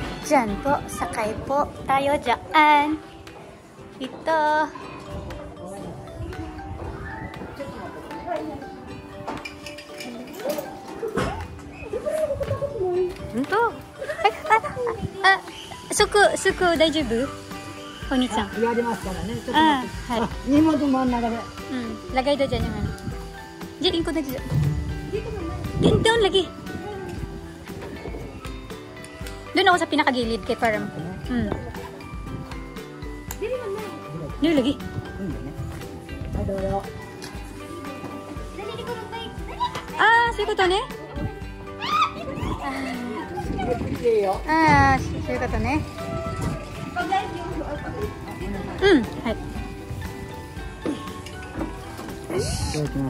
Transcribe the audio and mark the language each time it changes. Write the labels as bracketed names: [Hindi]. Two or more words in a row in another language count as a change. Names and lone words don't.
[Filipino] Diyan po, sakay po tayo dyan. Ito. Ito. [Japanese] Suku, daijoubu? Oni-chan. やりますからね。ちょっとあ待って。はい。荷物真ん中で。 [Filipino] Lagay daw dyan yung ano. Diyan, lingkod na dyan. Doon lagi. Doon ako sa pinakagilid kay Parang. Doon lagi. [Japanese] はい、どうぞ。そういうことね。いいよ。そういうことね。はい。いただきます。